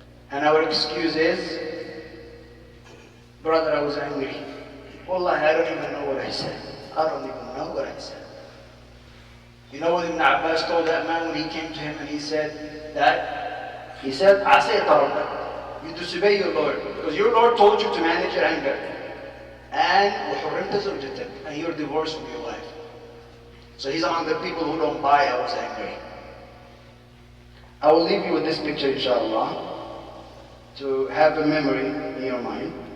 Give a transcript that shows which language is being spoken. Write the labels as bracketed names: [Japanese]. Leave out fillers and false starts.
[English] And our excuse is, brother, I was angry. Wallahi, I don't even know what I said. I don't even know what I said. You know what Ibn Abbas told that man when he came to him and he said that? He said, [Arabic] عَسَيْتَ رَبَّكَ. [English] You disobey your Lord. Because your Lord told you to manage your anger. [Arabic] And وَحُرِّمْتَ زَوْجَتَكَ. [English] And you're divorced from your wife. So he's among the people who don't buy I was angry. I will leave you with this picture, inshallah, to have a memory in your mind.